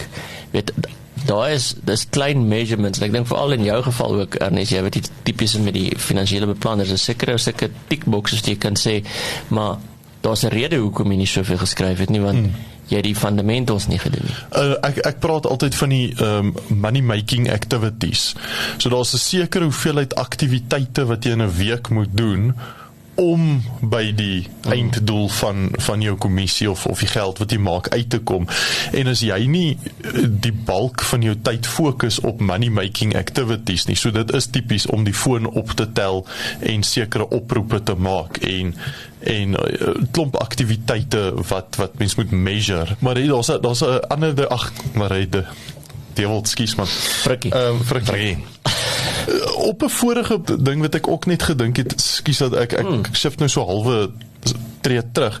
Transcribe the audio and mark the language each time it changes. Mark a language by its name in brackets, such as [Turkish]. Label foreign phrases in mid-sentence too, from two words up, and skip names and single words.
[Afrikaans] Weet dis klein measurements, en ek dink veral in jou geval ook, Ernest, jy weet die tipies met die finansiële beplanners, is seker tickboxes die jy kan sê, maar daar's 'n rede hoekom jy nie soveel geskryf het nie, want jy het die fundamentals nie gedoen nie. Ek praat altyd van die [English] money making activities. [Afrikaans] So daar's 'n sekere hoeveelheid aktiwiteite wat jy in 'n week moet doen om by die einddoel van jou kommissie of die geld wat jy maak uit te kom. En as jy nie die bulk van jou tyd fokus op [English] money making activities [Afrikaans] nie, so dit is tipies om die foon op te tel en sekere oproepe te maak en klomp aktiwiteite wat mens moet measure. Maar daar's 'n ander Frikkie. Op 'n vorige ding wat ek ook net gedink het, skus dat ek shift nou so halwe tree terug.